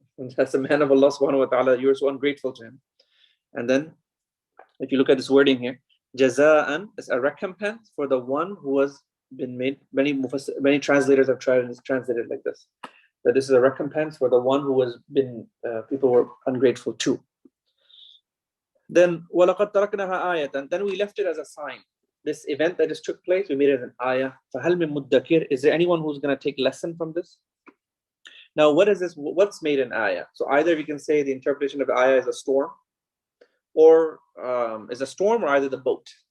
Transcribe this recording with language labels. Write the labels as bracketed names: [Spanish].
[English] And that's the man of Allah subhanahu wa ta'ala. You were so ungrateful to him. And then, if you look at this wording here, Jaza'an is a recompense for the one who has been made. Many translators have translated like this. That this is a recompense for the one who has been, people were ungrateful to. Then, [Arabic] وَلَقَدْ تَرَكْنَهَا آيَةً. [English] Then we left it as a sign. This event that just took place, we made it as an ayah. [Arabic] فَهَلْ مِن مُدَّكِرٍ. [English] Is there anyone who's going to take lesson from this? Now, what is this? What's made an ayah? So either we can say the interpretation of the ayah is a storm, or either the boat.